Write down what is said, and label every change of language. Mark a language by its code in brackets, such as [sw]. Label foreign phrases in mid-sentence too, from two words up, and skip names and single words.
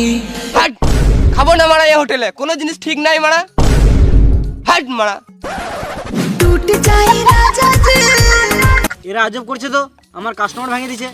[bn] হাট, খাবো না মারা এই হোটেলে, কোনো জিনিস ঠিক নাই মারা। হাট মারা। [hi] टूट जाए राजा जी, [bn] এরা আজব করছে তো, আমার কাস্টমার ভেঙে দিছে।